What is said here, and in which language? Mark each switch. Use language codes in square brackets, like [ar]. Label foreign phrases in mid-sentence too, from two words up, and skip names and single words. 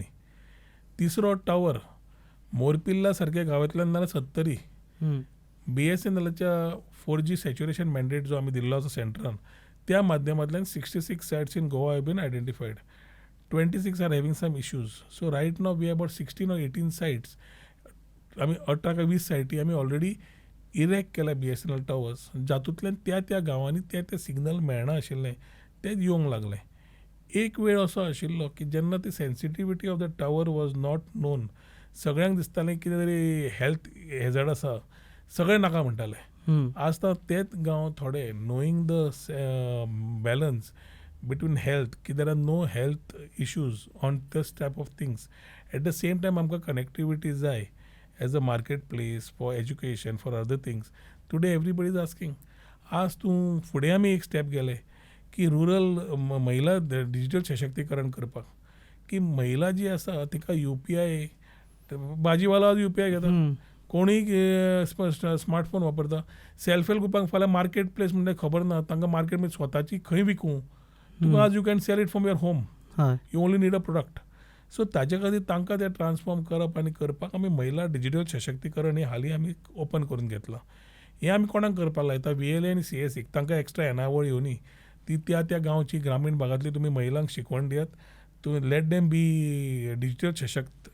[kok] तिसरो टावर मोरपिल्ला सारक्या गांवांतल्यान नाल्यार 70 BSNLच्या 4G [en] saturation mandate [kok] जो आमी दिल्लो आसा सेंटरान, त्या माध्यमांतल्यान 66 [en] sites in Goa have been identified. 26 are having some issues. So right now we have about 16 or 18 sites. [kok] आमी 18 काय 20 सायटी आमी ऑलरेडी इरेक्ट केल्या BSNL टावर्स. जातूंतल्यान त्या गांवांनी ते सिग्नल मेळना आशिल्लें तें येवंक लागलें. एक वेळ असो आशिल्लो की जेन्ना ती [en] sensitivity of the tower was not known, [kok] सगळ्यांक दिसतालें कितें तरी हेल्थ हेझार्ड आसा, सगळे नाका म्हणटाले. आजता तेच गांव थोडे [en] knowing the balance between health की there are no health issues on this type of things. at the same time [kok] आमकां कनेक्टिविटी जाय [en] as a marketplace for education, for other things. Today everybody is asking. [kok] आज तूं फुडें आमी एक स्टेप गेले की रुरल महिला डिजिटल सशक्तीकरण करपाक. की महिला जी आसा तिका UPI, भाजीवाला UPI घेता, कोणीय स्मार्टफोन वापरता. [en] self help groups [kok] फाल्यां [en] market place [kok] म्हणजे खबर ना, तांकां मार्केट म्हणजे स्वताची खंय विकूं तुका. [en] आज you can sell it from your home. You only need a product. [kok] सो ताजे खातीर तांकां तें ट्रान्सफॉर्म करप आनी करपाक आमी महिला डिजिटल सशक्तीकरण हें हालीं आमी ओपन करून घेतलां. हें आमी कोणाक करपाक लायता, VLA आनी CSC तांकां एक्स्ट्रा येणावळ येवनी. ती त्या गांवची ग्रामीण भागांतली तुमी महिलांक शिकवण दियात. [en] तूं let them be digital सशक्त.